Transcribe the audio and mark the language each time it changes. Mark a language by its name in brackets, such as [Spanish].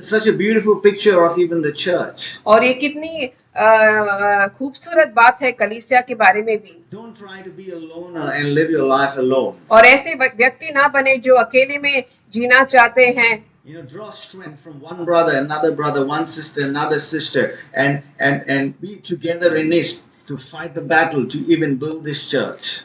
[English] Such a beautiful picture of even the church. [Hindi] और ये कितनी खूबसूरत बात है कलीसिया के बारे में भी। [English] Don't try to be a loner and live your life alone. [Hindi] और ऐसे व्यक्ति ना बने जो अकेले में जीना चाहते हैं [English] Draw strength from one brother, one sister, another sister, and be together in it to fight the battle to even build this church.